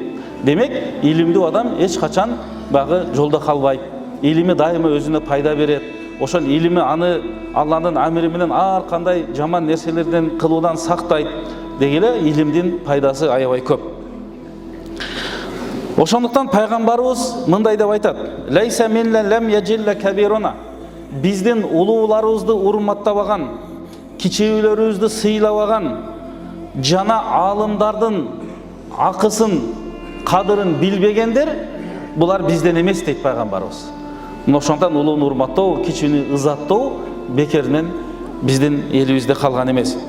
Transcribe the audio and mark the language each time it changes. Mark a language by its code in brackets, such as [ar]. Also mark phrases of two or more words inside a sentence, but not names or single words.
[ky] Демек, илимдүү адам эч качан багы жолдо калбайт. Илими дайыма өзүнө пайда берет. Ошол илими аны Алланын амири менен ар кандай жаман нерселерден кылуудан сактайт. Дегеле илимдин пайдасы аябай көп. Ошондуктан пайгамбарыбыз мындай деп айтат: [ar] "ليس منا لم يجل كبيرنا", [ky] биздин улууларыбызды урматтабаган, кичүүлөрүбүздү сыйлабаган жана алымдардын акысын, кадырын билбегендер, булар бизден эмес дейт пайгамбарыбыз. Ошондуктан улууну урматтоо, кичүүнү ызаттоо бекеринен биздин элибизде калган эмес.